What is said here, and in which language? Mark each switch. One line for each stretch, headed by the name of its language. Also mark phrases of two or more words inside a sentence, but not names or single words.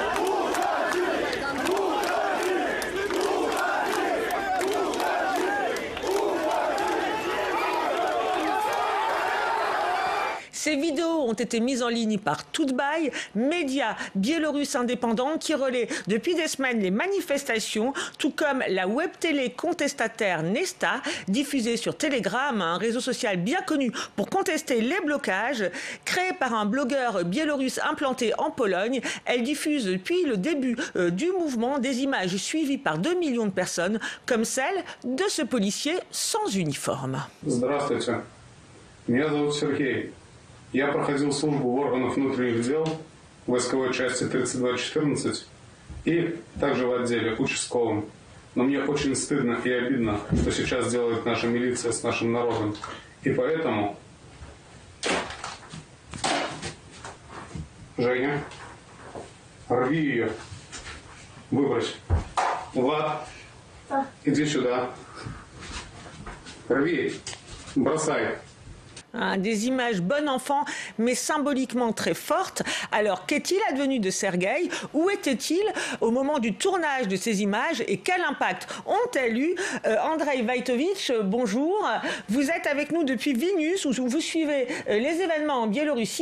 French: Ces vidéos ont été mises en ligne par Tutbaï, média biélorusse indépendant qui relaie depuis des semaines les manifestations, tout comme la web télé contestataire Nesta, diffusée sur Telegram, un réseau social bien connu pour contester les blocages. Créée par un blogueur biélorusse implanté en Pologne, elle diffuse depuis le début du mouvement des images suivies par 2 millions de personnes, comme celle de ce policier sans uniforme.
Russian: Здравствуйте. Меня зовут Сергей. Я проходил службу в органах внутренних дел войсковой части 3214 и также в отделе участковым. Но мне очень стыдно и обидно, что сейчас делает наша милиция с нашим народом. И поэтому, Женя, рви ее, выбрось. Влад, иди сюда. Рви, бросай.
French: Des images bon enfant, mais symboliquement très fortes. Alors, qu'est-il advenu de Sergueï? Où était-il au moment du tournage de ces images? Et quel impact ont-elles eu? Andrei Vaitovitch, bonjour. Vous êtes avec nous depuis Vilnius, où vous suivez les événements en Biélorussie.